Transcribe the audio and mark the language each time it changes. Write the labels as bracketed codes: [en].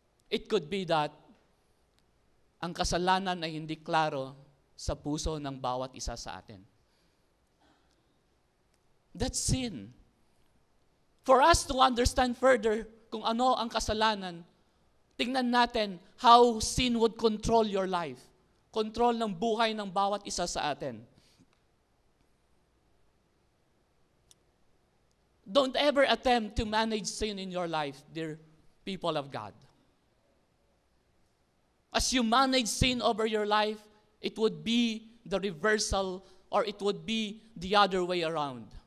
[en] It could be that [tl] ang kasalanan ay hindi klaro sa puso ng bawat isa sa atin. [en] That's sin. For us to understand further [tl] kung ano ang kasalanan, tingnan natin [en] how sin would control your life. [tl] Control ng buhay ng bawat isa sa atin. [en] Don't ever attempt to manage sin in your life, dear people of God. As you manage sin over your life, it would be the reversal, or it would be the other way around.